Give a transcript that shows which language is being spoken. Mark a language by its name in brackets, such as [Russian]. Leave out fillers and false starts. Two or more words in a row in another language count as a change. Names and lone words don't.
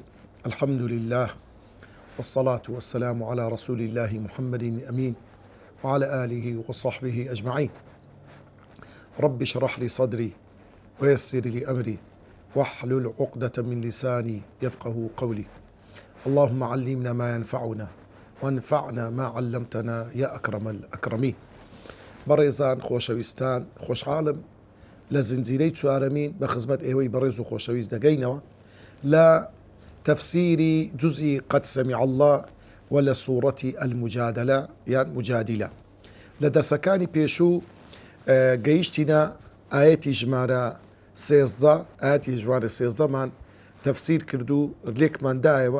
[Arabic] الحمد لله والصلاة والسلام على رسول الله محمد الأمين وعلى آله وصحبه أجمعين. رب اشرح لي صدري ويسر لي أمري واحلل عقدة من لساني يفقه قولي. اللهم علمنا ما ينفعنا وانفعنا ما علمتنا يا أكرم الأكرمين. [Central Kurdish] بەڕێزان خۆشەویستان خۆشحاڵم لە زنجیرەی چوارەمین بە خزمەت ئێوەی بەڕێز و خۆشەویست دەگەینەوە لە تەفسیری جزئی قەد سەمیع الله و لە سوورەتی المجادلە یان مجادلە. لە دەرسەکانی پێشوو گەیشتینە ئاەتی ژمارە 13 ئاەتی ژمارە 13مان تەفسیر کردو لێکماندایەوە.